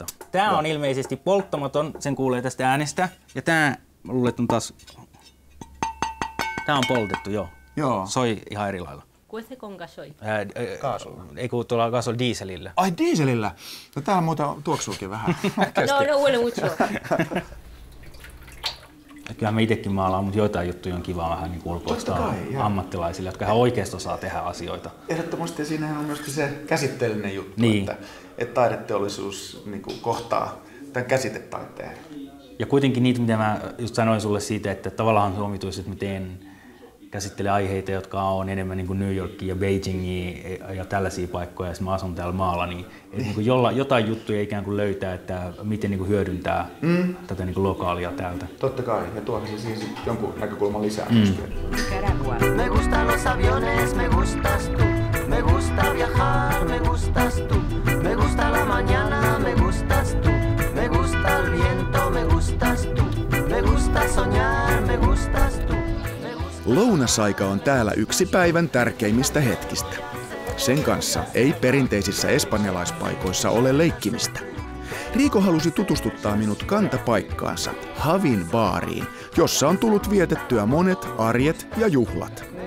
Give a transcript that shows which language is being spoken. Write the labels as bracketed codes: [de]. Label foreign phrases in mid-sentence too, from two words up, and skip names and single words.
[fi] Tää on ilmeisesti polttamaton, sen kuulee tästä äänestä. Ja tää, mä luulen, että on taas... Tää on poltettu, joo. Soi ihan eri lailla. [es] Cuece con gasoil. [fi] Kaasulla. Ei kun tuolla gasol dieselillä. Ai dieselillä? No täällä muuta tuoksuukin vähän. [es] No huele mucho. [fi] Kyllä mä itekin maalaan, mutta joitain juttuja on kiva vähän niin ulkoistaa ammattilaisille, jotka ihan oikeasti osaa tehdä asioita. Ehdottomasti siinähän on myöskin se käsitteellinen juttu, niin. että taideteollisuus niin kuin kohtaa tämän käsitetaiteen. Ja kuitenkin niitä, mitä mä just sanoin sulle siitä, että tavallaan se omituisi, että mä käsittelen aiheita, jotka on enemmän niin kuin New Yorkia ja Beijingia ja tällaisia paikkoja, ja mä asun täällä maalla, niin, niin kuin jotain juttuja ikään kuin löytää, että miten niin kuin hyödyntää tätä niin kuin lokaalia täältä. Totta kai, ja tuohan se siis jonkun näkökulman lisää. [es] Me gustan los aviones, me gustas tú. Me gusta viajar, me gustas tú. Me gusta la mañana, me gustas tú. Me gusta el viento, me gustas tú. Me gusta soñar, me gustas tú. [fi] Lounasaika on täällä yksi päivän tärkeimmistä hetkistä. Sen kanssa ei perinteisissä espanjalaispaikoissa ole leikkimistä. Riiko halusi tutustuttaa minut kantapaikkaansa, Havin baariin, jossa on tullut vietettyä monet arjet ja juhlat.